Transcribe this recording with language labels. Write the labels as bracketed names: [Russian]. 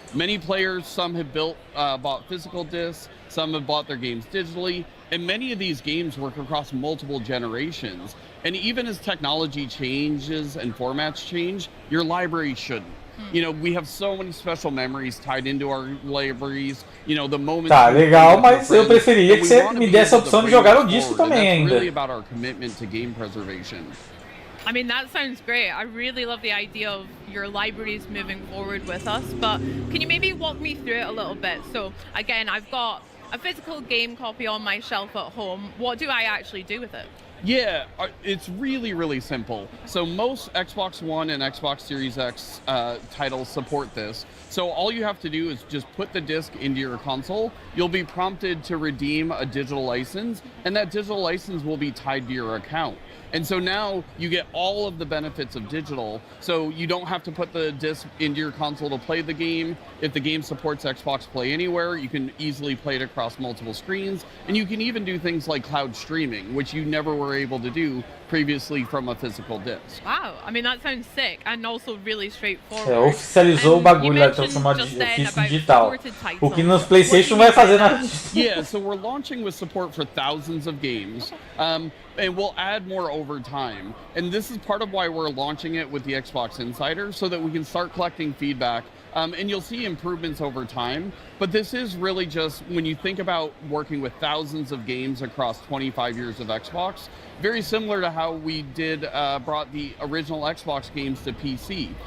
[English] Many players, some have bought physical discs, some have bought their games digitally, and many of these games work across multiple generations. And even as technology changes and formats change, your library shouldn't. You know, we have so many special memories tied into our libraries. You know, the moments. [Portuguese] Tá, legal, mas eu preferia que você me desse a opção de jogar no disco também ainda. [English] Really about our commitment to game preservation. I mean, that sounds great. I really love the idea of your libraries moving forward with us, but can you maybe walk me through it a little bit? So again, I've got a physical game copy on my shelf at home. What do I actually do with it? Yeah, it's really, really simple. So most Xbox One and Xbox Series X titles support this. So all you have to do is just put the disc into your console. You'll be prompted to redeem a digital license, and that digital license will be tied to your account. And so now you get all of the benefits of digital. So you don't have to put the disc into your console to play the game. If the game supports Xbox Play Anywhere, you can easily play it across multiple screens. And you can even do things like cloud streaming, which you never were able to do previously from a physical disc. Wow, I mean, that sounds sick and also really straightforward. [Portuguese] Oficializou o bagulho lá, transformar de ofício digital. O que nos PlayStation vai fazer nada. [English] Yeah, so we're launching with support for thousands of games. and we'll add more over time. And this is part of why we're launching it with the Xbox Insider, so that we can start collecting feedback. And you'll see improvements over time. But this is really just, when you think about working with thousands of games across 25 years of Xbox, very similar to how we brought the original Xbox games to PC.